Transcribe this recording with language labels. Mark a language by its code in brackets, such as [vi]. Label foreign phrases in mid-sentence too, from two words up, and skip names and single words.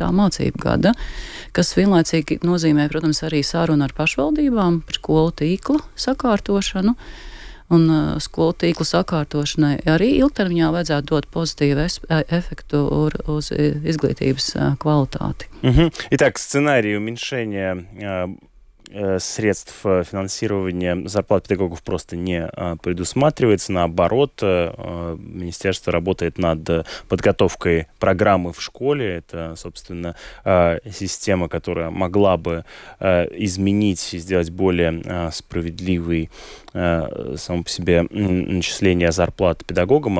[lv] mācību gada, kas vienlaicīgi nozīmē, protams, arī sārunu ar pašvaldībām par skolu tīkla sakārtošanu. Un skolu tīklu sakārtošanai arī ilgtermiņā vajadzētu dot pozitīvu efektu uz изглитības kvalitāti. [ru] Итак, сценарий уменьшения средств финансирования зарплат педагогов просто не предусматривается. Наоборот, министерство работает над подготовкой программы в школе. Это, собственно, система, которая могла бы изменить и сделать более справедливый само по себе начисление зарплат педагогам.